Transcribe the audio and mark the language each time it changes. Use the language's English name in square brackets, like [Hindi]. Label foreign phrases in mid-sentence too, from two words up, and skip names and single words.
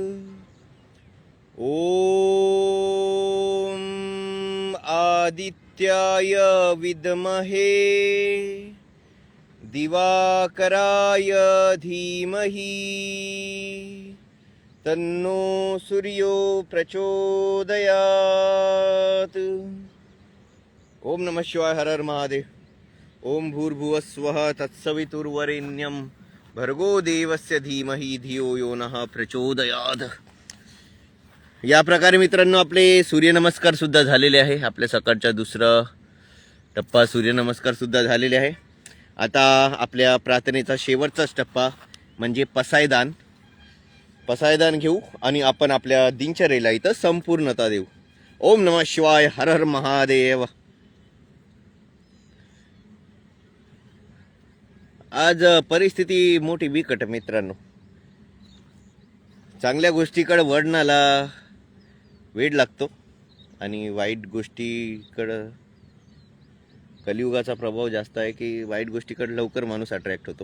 [Sanskrit] ओम आदित्याय विद्महे दिवाकराय धीमहि तन्नो सूर्यो प्रचोदयात्। ओम नमः शिवाय। हर हर महादेव। ओम भूर्भुवस्वः तत्सवितुर्वरेण्यं भर्गो देवस्य धीमहि धियो यो नः प्रचोदयात्। [Marathi] या प्रकारे मित्रांनो आपले सूर्यनमस्कार सुद्धा झालेले आहे। आपल्या सकाळचा दुसरा टप्पा सूर्यनमस्कार सुद्धा झालेले आहे। आता आपल्या प्रार्थनेचा शेवटचाच टप्पा म्हणजे पसायदान घेऊ आणि आपण आपल्या दिनचर्येला इथं संपूर्णता देऊ। [Sanskrit] ओम नमः शिवाय। हर हर महादेव। [Marathi] आज परिस्थिती मोठी बिकट मित्रांनो। चांगल्या गोष्टीकडे वळणाला वेळ लागतो आणि वाईट गोष्टीकडे कलियुगाचा प्रभाव जास्त आहे की वाईट गोष्टीकडे लवकर माणूस अट्रॅक्ट होतो।